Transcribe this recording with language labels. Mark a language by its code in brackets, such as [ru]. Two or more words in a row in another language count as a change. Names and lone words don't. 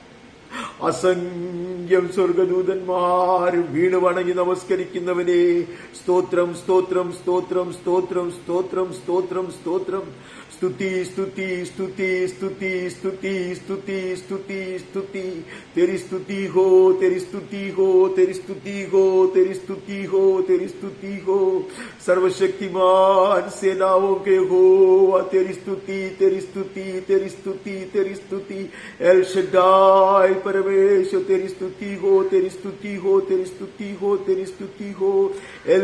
[ml] അസംഖ്യം സ്വർഗദൂതന്മാരും വീണ് വണങ്ങി നമസ്കരിക്കുന്നവനേ സ്തോത്രം സ്തോത്രം സ്തോത്രം സ്തോത്രം സ്തോത്രം സ്തോത്രം സ്തോത്രം സ്തുതി സ്തുതി സ്തുതി സ്തുതി സ്തുതി സ്തുതി സ്തുതി സ്തുതി [hi] तेरी स्तुति हो तेरी स्तुति हो तेरी स्तुति हो तेरी स्तुति हो तेरी स्तुति हो सर्वशक्तिमान सेनाओं के हो तेरी स्तुति तेरी स्तुति तेरी स्तुति तेरी स्तुति एल शड्डाई परमेश्वर तेरी स्तुति हो तेरी स्तुति हो तेरी स्तुति हो तेरी स्तुति हो एल